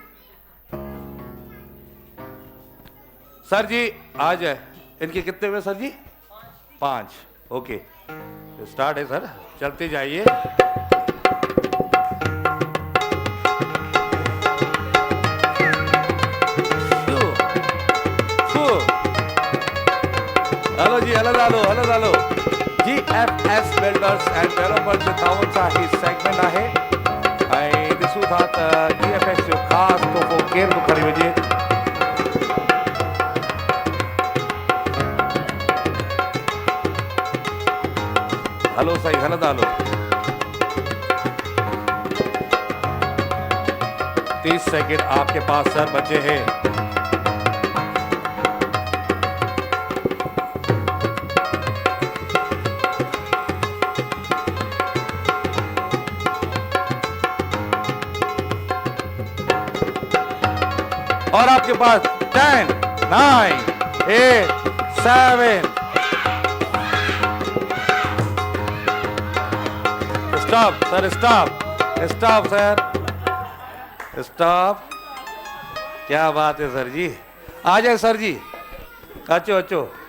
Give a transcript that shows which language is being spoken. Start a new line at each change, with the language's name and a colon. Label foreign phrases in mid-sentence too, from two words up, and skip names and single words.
Urdu: سر جی آج ان کے کتنے ہوئے سر جی 5 اوکے سٹارٹ ہے سر چلتے جائیے
Sindhi: हेलो जी हेलो GFS बिल्डर्स एंड डेवलपर्स जो ताउन सां ही सेगमेंट आहे ऐं ॾिसूं था त GFS जो ख़ासि तोहफ़ो केरु थो खणी वञे हलो साईं हलंदा हलो
Urdu: 30 سیکنڈ آپ کے پاس سر بچے ہیں اور آپ کے پاس 10 9 8 7 سٹاپ سر سٹاپ سر سٹاپ کیا بات ہے سر جی آ جائے سر جی اچو